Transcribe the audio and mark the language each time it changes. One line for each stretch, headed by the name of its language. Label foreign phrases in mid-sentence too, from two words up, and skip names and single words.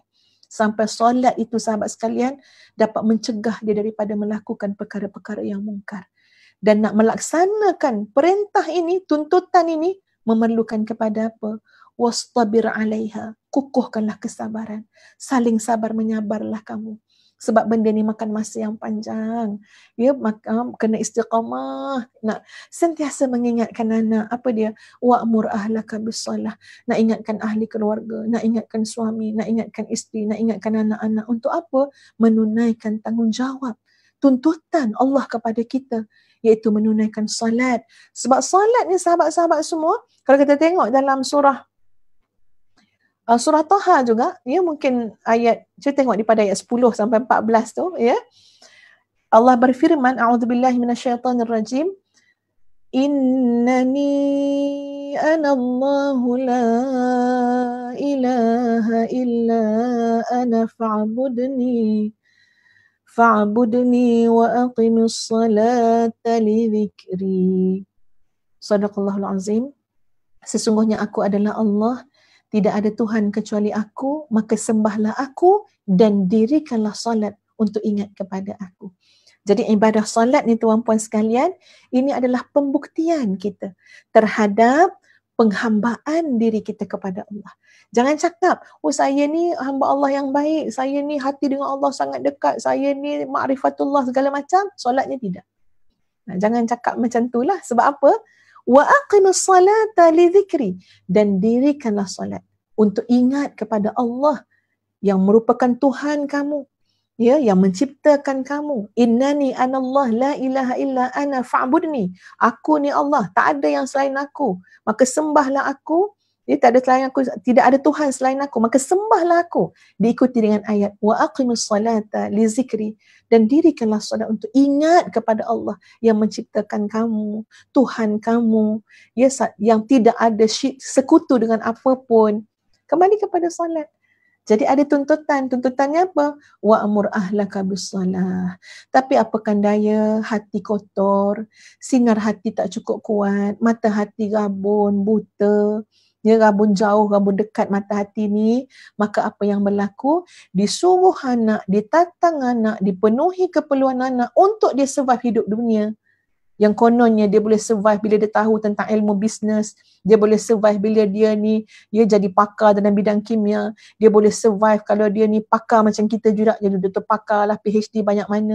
Malay: Sampai salat itu sahabat sekalian dapat mencegah dia daripada melakukan perkara-perkara yang mungkar. Dan nak melaksanakan perintah ini, tuntutan ini, memerlukan kepada apa?
Arabic: واصطبر عليها.
Malay: Kukuhkanlah kesabaran. Saling sabar menyabarlah kamu. Sebab benda ni makan masa yang panjang. Ya, kena istiqamah. Nak sentiasa mengingatkan anak. Apa dia?
Arabic: وأمر أهلك بالصلاة.
Malay: Nak ingatkan ahli keluarga, nak ingatkan suami, nak ingatkan isteri, nak ingatkan anak-anak. Untuk apa? Menunaikan tanggungjawab. Tuntutan Allah kepada kita, iaitu menunaikan salat. Sebab salat ni sahabat-sahabat semua, kalau kita tengok dalam surah Taha juga, ya, mungkin ayat, kita tengok di pada ayat 10 sampai 14 tu, ya. Allah berfirman,
Arabic: أعوذ بالله من الشيطان الرجيم إنني أنا الله لا إله إلا أنا فاعبدني وأقم الصلاة لذكري. صدق الله العظيم.
Malay: Sesungguhnya aku adalah Allah, tidak ada Tuhan kecuali aku, maka sembahlah aku dan dirikanlah salat untuk ingat kepada aku. Jadi ibadah salat ni tuan-puan sekalian, ini adalah pembuktian kita terhadap penghambaan diri kita kepada Allah. Jangan cakap, oh saya ni hamba Allah yang baik, saya ni hati dengan Allah sangat dekat, saya ni ma'rifatullah segala macam, solatnya tidak. Jangan cakap macam itulah. Sebab apa?
Arabic: وأقم الصلاة لذكري.
Malay: Dan dirikanlah salat untuk ingat kepada Allah yang merupakan Tuhan kamu, ya, yang menciptakan kamu.
Arabic: إنني أنا الله لا إله إلا أنا فاعبدني.
Malay: Aku ni Allah, tak ada yang selain aku, maka sembahlah aku. Ya, tak ada selain aku, tidak ada Tuhan selain aku, maka sembahlah aku. Diikuti dengan ayat
Arabic: وأقم الصلاة لذكري,
Malay: dan dirikanlah solat untuk ingat kepada Allah yang menciptakan kamu, Tuhan kamu, ya, yang tidak ada sekutu dengan apapun. Kembali kepada solat. Jadi ada tuntutan. Tuntutannya apa?
Arabic: وأمر أهلك بالصلاة.
Malay: Tapi apakan daya, hati kotor, sinar hati tak cukup kuat, mata hati rabun, buta, ya, rabun jauh, rabun dekat mata hati ni, maka apa yang berlaku? Disuruh anak, ditatang anak, dipenuhi keperluan anak untuk dia survive hidup dunia. Yang kononnya dia boleh survive bila dia tahu tentang ilmu bisnes, dia boleh survive bila dia jadi pakar dalam bidang kimia, dia boleh survive kalau dia ni pakar macam kita juga, jadi doktor pakar lah, PhD banyak mana.